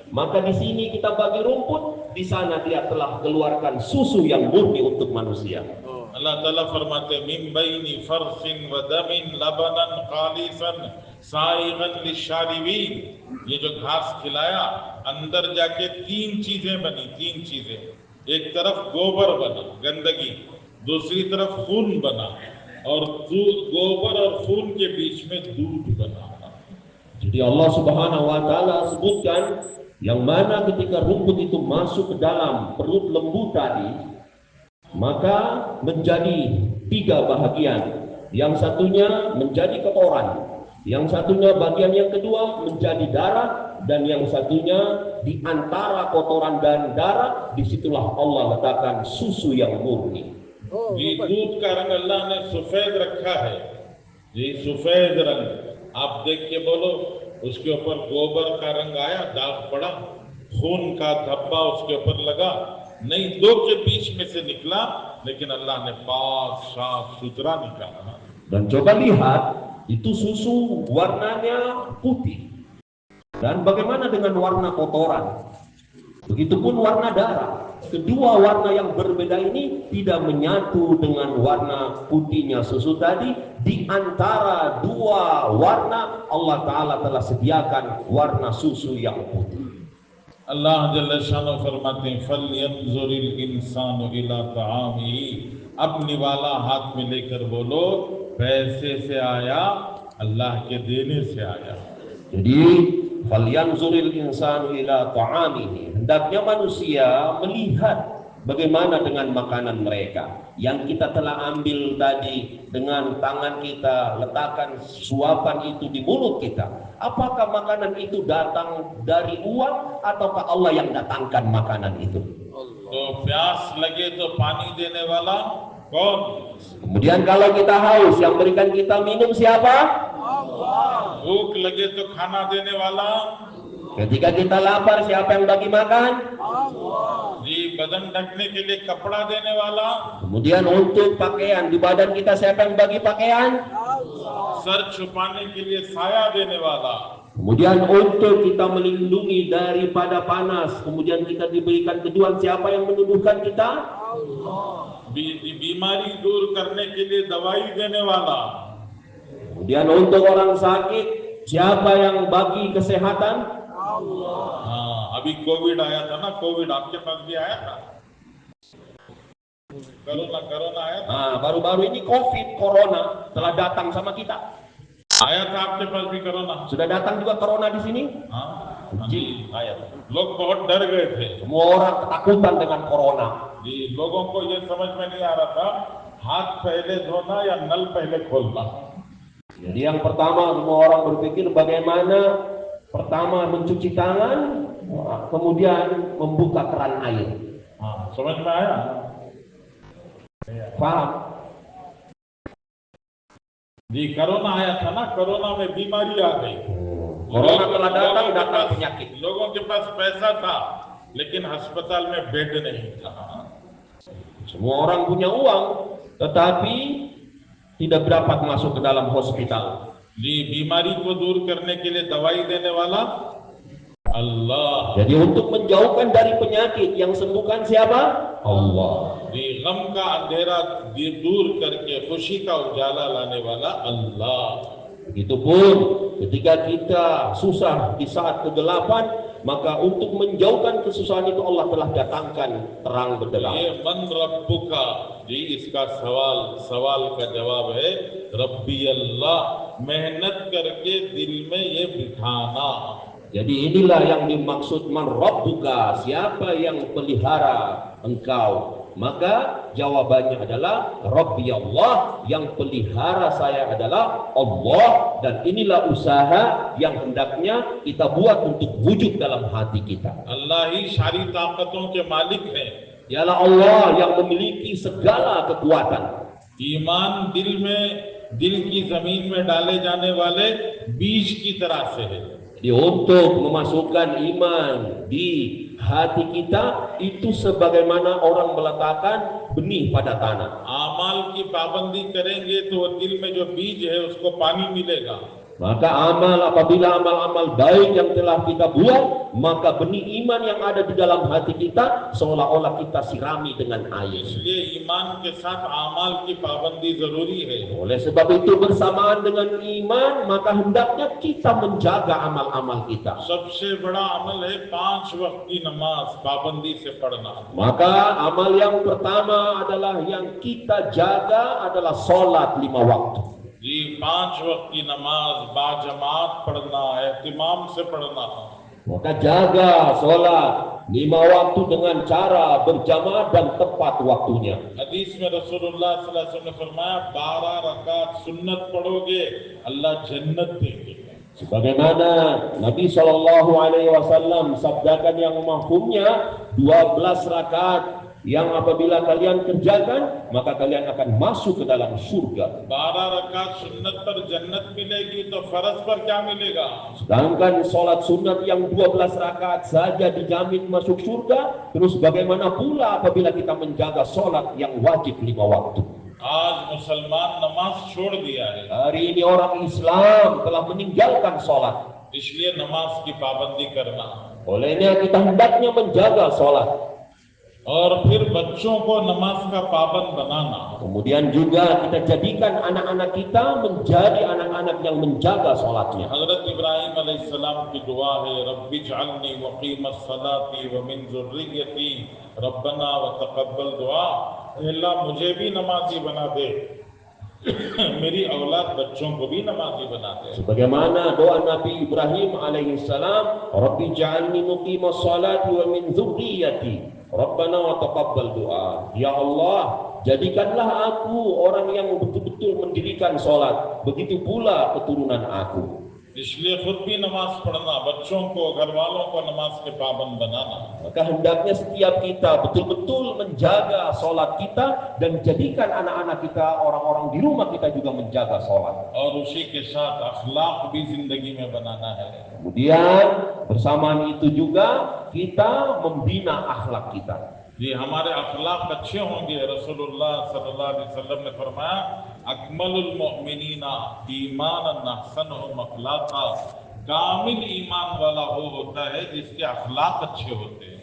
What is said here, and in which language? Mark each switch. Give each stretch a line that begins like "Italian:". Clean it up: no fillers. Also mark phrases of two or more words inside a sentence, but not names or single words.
Malay: Maka di sini kita bagi rumput, di sana dia telah keluarkan susu yang murni untuk manusia.
Hindi: अल्लाह ताला फरमाते
Arabic: مِن بَيْنِ فَرْثٍ وَدَمٍ لَبَنًا خَالِصًا سَائِغًا لِلشَّارِبِينَ.
Hindi: ये जो घास खिलाया अंदर जाके 3 चीजें बनी, 3 चीजें। एक तरफ गोबर बना गंदगी, दूसरी तरफ खून बना, और गोबर और खून के बीच में दूध बना।
Malay: Jadi Allah
Arabic: سبحانه وتعالى
Malay: sebutkan yang mana ketika rumput itu masuk ke dalam perut lembu tadi, maka menjadi 3 bahagian. Yang satunya menjadi kotoran, yang satunya bagian yang kedua menjadi darah, dan yang satunya di antara kotoran dan darah disitulah Allah letakkan susu yang murni.
Hindi: ये दूध का रंग अल्लाह ने सफेद रखा है, ये सफेद रंग। आप देख के बोलो उसके ऊपर गोबर का रंग आया, दाग पड़ा, खून का धब्बा उसके ऊपर लगा नहीं, 2 के बीच में से निकला, लेकिन अल्लाह ने पाक साफ सुथरा निकाला।
Malay: Dan coba lihat, itu susu warnanya putih. Dan bagaimana dengan warna kotoran? Begitupun warna darah. Kedua warna yang berbeda ini tidak menyatu dengan warna putihnya susu tadi. Di antara 2 warna Allah Ta'ala telah sediakan warna susu yang putih.
Hindi: अल्लाह
Arabic: جل شأنه
Hindi: फरमाते हैं
Arabic: فَلْيَنظُرِ الْإِنسَانُ إِلَىٰ طَعَامِهِ.
Hindi: अपनी वाला हाथ में लेकर बोलो पैसे से आया, अल्लाह के देने से आया।
Malay: Jadi
Arabic: فَلْيَنظُرِ الْإِنسَانُ إِلَىٰ طَعَامِهِ,
Malay: hendaknya manusia melihat bagaimana dengan makanan mereka yang kita telah ambil tadi dengan tangan kita, letakkan suapan itu di mulut kita. Apakah makanan itu datang dari uang ataukah Allah yang datangkan makanan itu?
Hindi: तो प्यास लगे तो पानी देने वाला कौन?
Malay: Kemudian kalau kita haus, yang berikan kita minum siapa?
Hindi: भूख लगे तो खाना देने वाला,
Malay: Ketika kita lapar, siapa yang bagi makan?
Hindi: जी बदन ढकने के लिए कपड़ा देने वाला,
Malay: Kemudian untuk pakaian di badan kita, siapa yang bagi pakaian?
Hindi: सर छुपाने के लिए साया देने वाला,
Malay: Kemudian untuk kita melindungi daripada panas, kemudian kita diberikan keduan, siapa yang menuduhkan kita?
Hindi: बीमारी दूर करने के लिए दवाई देने वाला,
Malay: Kemudian untuk orang sakit, siapa yang bagi kesehatan?
Hindi: हाँ अभी कोविड आया था ना, कोविड आपके पास भी आया था, कोरोना आया था,
Malay: Nah, baru-baru ini COVID, corona telah datang sama kita.
Hindi: आया था आपके पास भी कोरोना?
Malay: Sudah datang juga corona di sini?
Hindi: हाँ जी, आया. लोग बहुत डर गए थे
Malay: Semua orang ketakutan dengan corona.
Hindi: जी, लोगों को ये समझ में नहीं आ रहा था हाथ पहले धोना या नल पहले खोलना।
Malay: Jadi yang pertama semua orang berpikir bagaimana pertama mencuci tangan, kemudian membuka keran air.
Hindi: हाँ समझ में आया?
Malay: Paham?
Hindi: जी कोरोना आया था ना, कोरोना में बीमारी आ गई,
Malay: Corona telah datang penyakit.
Hindi: लोगों के पास पैसा था लेकिन अस्पताल में बेड नहीं था।
Malay: Semua orang punya uang, tetapi tidak dapat masuk ke dalam hospital.
Hindi: जी बीमारी को दूर करने के लिए दवाई देने वाला, अल्लाह।
Malay: Jadi untuk menjauhkan dari penyakit yang sembuhkan siapa? Allah.
Hindi: di गम का अंधेरा दूर करके खुशी का उजाला लाने वाला अल्लाह।
Malay: Begitupun ketika kita susah di saat kegelapan, maka untuk menjauhkan kesusahan itu Allah telah datangkan terang benderang.
Hindi: ये
Arabic: من ربك,
Hindi: जी इसका सवाल का जवाब है
Arabic: ربي الله,
Hindi: मेहनत करके दिल में ये बिठाना।
Malay: Jadi inilah yang dimaksud
Arabic: من ربك,
Malay: siapa yang pelihara engkau? Maka jawabannya adalah
Arabic: ربي الله,
Malay: yang pelihara saya adalah Allah, dan inilah usaha yang hendaknya kita buat untuk wujud dalam hati kita.
Hindi: अल्लाह ही सारी ताकतों के मालिक है।
Malay: Dialah Allah yang memiliki segala kekuatan.
Hindi: ईमान दिल की जमीन में डाले जाने वाले बीज की तरह से है।
Malay: Jadi untuk memasukkan iman di hati kita itu sebagaimana orang meletakkan benih pada tanah.
Hindi: आमाल की पाबंदी करेंगे तो दिल में जो बीज है उसको पानी मिलेगा।
Malay: Maka apabila amal-amal baik yang telah kita buat, maka benih iman yang ada di dalam hati kita seolah-olah kita sirami dengan air.
Hindi: इसलिए ईमान के साथ आमाल की पाबंदी जरूरी है।
Malay: Oleh sebab itu bersamaan dengan iman, maka hendaknya kita menjaga amal-amal kita.
Hindi: सबसे बड़ा अमल है 5 वक्त की नमाज पाबंदी से पढ़ना।
Malay: Maka amal yang pertama adalah yang kita jaga adalah sholat 5 waktu.
Hindi: जी 5 वक्त की नमाज बाजमात पढ़ना, एहतिमाम से पढ़ना।
Malay: Maka jaga sholat 5 waktu dengan cara berjamaah dan tepat waktunya.
Hindi: हदीस में रसूलुल्लाह
Arabic: صلى الله عليه وسلم
Hindi: ने फरमाया 12 रकात सुन्नत पढ़ोगे अल्लाह जन्नत देंगे।
Malay: Sebagaimana Nabi
Arabic: صلى الله عليه وسلم
Malay: sabdakan yang mafhumnya 12 rakaat yang apabila kalian kerjakan maka kalian akan masuk ke dalam surga.
Hindi: 12 रकात सुन्नत पर जन्नत मिलेगी तो फर्ज पर क्या मिलेगा?
Malay: Sedangkan sholat sunat yang 12 rakaat saja dijamin masuk surga, terus bagaimana pula apabila kita menjaga sholat yang wajib 5 waktu?
Hindi: आज मुसलमान नमाज छोड़ दिया है,
Malay: Hari ini orang Islam telah meninggalkan sholat.
Hindi: इसलिए नमाज की पाबंदी करना
Malay: Olehnya kita hendaknya menjaga sholat.
Hindi: और फिर बच्चों को नमाज का पाबंद बनाना।
Malay: Kemudian juga kita jadikan anak-anak kita menjadi anak-anak yang menjaga sholatnya.
Hindi: हजरत इब्राहिम अलैहिस्सलाम की दुआ है
Arabic: رب اجعلني مقيم الصلاة ومن ذريتي ربنا وتقبل دعاء.
Hindi: अल्लाह मुझे भी नमाजी बना दे, मेरी औलाद बच्चों को भी नमाजी बना दे।
Malay: Sebagaimana doa Nabi Ibrahim alaihissalam,
Arabic: رب اجعلني مقيم الصلاة ومن ذريتي ربنا وتقبل دعاء.
Malay: Ya Allah, jadikanlah aku orang yang betul-betul mendirikan sholat, begitu pula keturunan aku.
Hindi: इसलिए खुद भी नमाज पढ़ना, बच्चों को, घर वालों को नमाज के पाबंद बनाना।
Malay: Maka hendaknya setiap kita betul-betul menjaga sholat kita dan jadikan anak-anak kita, orang-orang di rumah kita juga menjaga sholat.
Hindi: और उसी के साथ अखलाक भी जिंदगी में बनाना है।
Malay: Kemudian bersamaan itu juga kita membina akhlak kita.
Hindi: जी हमारे अखलाक अच्छे होंगे। रसूलुल्लाह
Arabic: صلى الله عليه وسلم
Hindi: ने फरमाया
Arabic: أكمل المؤمنين إيمانا أحسنهم خلقا,
Hindi: कामिल ईमान वाला वो होता है जिसके अखलाक अच्छे होते हैं।